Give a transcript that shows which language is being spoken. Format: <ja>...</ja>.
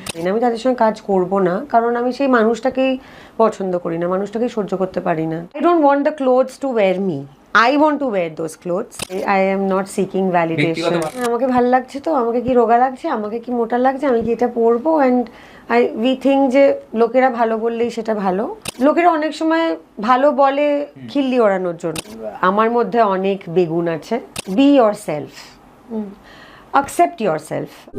<bn>আমি তাদের সঙ্গে কাজ করব না, কারণ আমি সেই মানুষটাকেই পছন্দ করি না, মানুষটাকেই সহ্য করতে পারি না।</bn> <en>I don't want the clothes to wear me. I want to wear those clothes. I am not seeking validation.</en> <bn>আমাকে ভালো লাগছে তো, আমাকে কি রোগা লাগছে, আমাকে কি মোটা লাগছে, আমি কি এটা পরবো,</bn> <en>and we think</en> <bn>যে লোকেরা ভালো বললেই সেটা ভালো। লোকেরা অনেক সময় ভালো বলে খিল্লি ওড়ানোর জন্য। আমার মধ্যে অনেক বেগুন আছে।</bn> <en>Be yourself. Accept yourself.</en>